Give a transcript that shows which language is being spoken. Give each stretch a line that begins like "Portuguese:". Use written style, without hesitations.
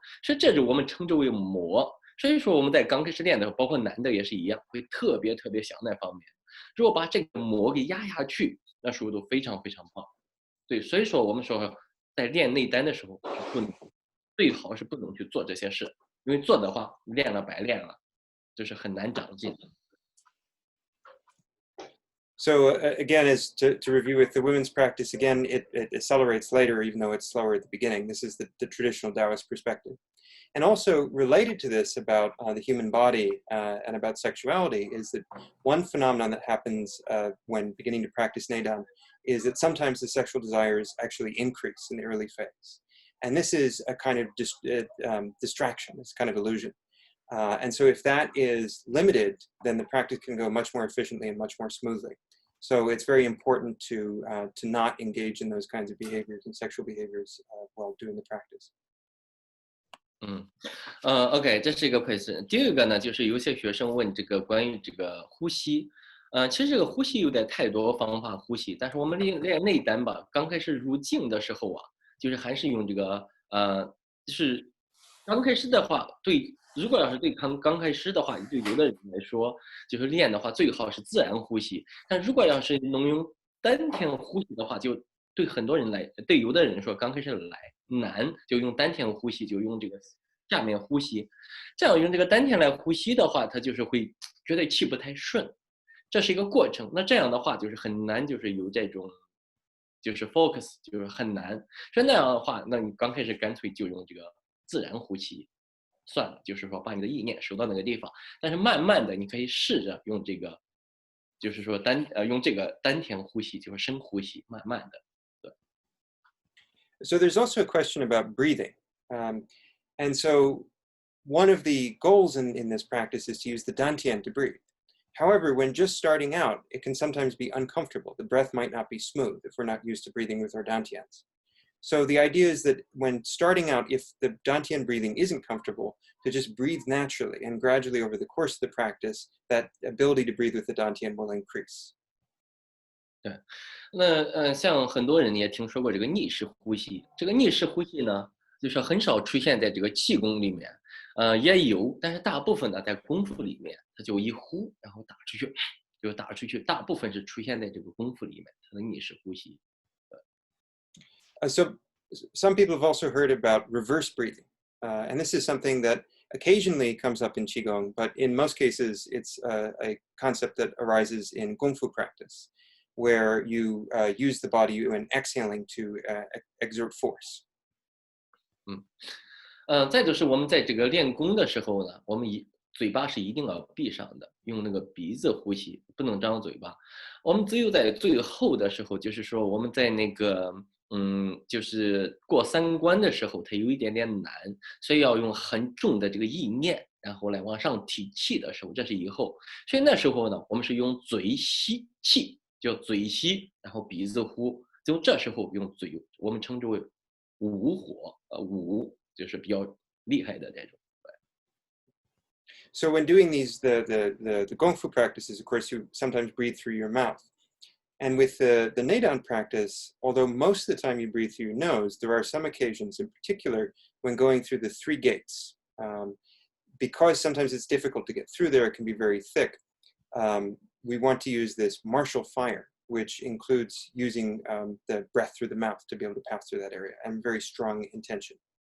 Chinese: 所以这是我们称之为魔。所以说我们在刚开始练的时候，包括男的也是一样，会特别想那方面。如果把这个魔给压下去，那时候都非常棒。对，所以说我们说在练内丹的时候，最好是不能去做这些事，因为做的话练了白练了，就是很难长进。
English: So again, as to review with the women's practice, again, it accelerates later, even though it's slower at the beginning. This is the traditional Taoist perspective. And also related to this about the human body and about sexuality is that one phenomenon that happens when beginning to practice Nei Dan is that sometimes the sexual desires actually increase in the early phase. And this is a kind of distraction, it's kind of illusion. And so if that is limited, then the practice can go much more efficiently and much more smoothly. So it's very important to not engage in those kinds of behaviors and sexual behaviors while doing the practice.
Chinese: OK， 这是一个 question。第二个呢，就是有些学生问这个关于这个呼吸，其实这个呼吸有点太多方法呼吸，但是我们练内丹吧，刚开始入境的时候啊，就是还是用这个就是刚开始的话，如果要是对刚开始的话，对有的人来说，就是练的话最好是自然呼吸，但如果要是能用丹田呼吸的话，就对很多人来，对有的人说刚开始难，就用丹田呼吸，就用这个下面呼吸。这样用这个丹田来呼吸的话，他就是会觉得气不太顺，这是一个过程。那这样的话就是很难，就是有这种就是 focus， 就是很难。所以那样的话，那你刚开始干脆就用这个自然呼吸算了，就是说把你的意念收到那个地方。但是慢慢的，你可以试着用这个，就是说用这个丹田呼吸，就是深呼吸，慢慢的。
English: So there's also a question about breathing. And so one of the goals in this practice is to use the dantian to breathe. However, when just starting out, it can sometimes be uncomfortable. The breath might not be smooth if we're not used to breathing with our dantians. So the idea is that when starting out, if the dantian breathing isn't comfortable, to just breathe naturally, and gradually over the course of the practice, that ability to breathe with the dantian will increase.
Chinese: 对，那像很多人也听说过这个逆式呼吸。这个逆式呼吸呢，就是很少出现在这个气功里面，也有，但是大部分呢在功夫里面，它就一呼，然后打出去，就打出去，大部分是出现在这个功夫里面，它的逆式呼吸。
English: So some people have also heard about reverse breathing, and this is something that occasionally comes up in qigong, but in most cases it's a concept that arises in gongfu practice, where you use the body when exhaling to exert force.
Chinese: 再就是我们在这个练功的时候呢，我们嘴巴是一定要闭上的，用那个鼻子呼吸，不能张嘴巴。我们只有在最后的时候，就是说我们在那个就是过三关的时候，它有一点点难，所以要用很重的这个意念，然后来往上提气的时候，这是以后。所以那时候呢，我们是用嘴吸气，叫嘴吸，然后鼻子呼，就这时候用嘴，我们称之为五火，就是比较厉害的这种。
English: So when doing these the gongfu practices, of course, you sometimes breathe through your mouth. And with the Neidan practice, although most of the time you breathe through your nose, there are some occasions, in particular, when going through the three gates. Because sometimes it's difficult to get through there, it can be very thick. We want to use this martial fire, which includes using the breath through the mouth to be able to pass through that area, and very strong intention.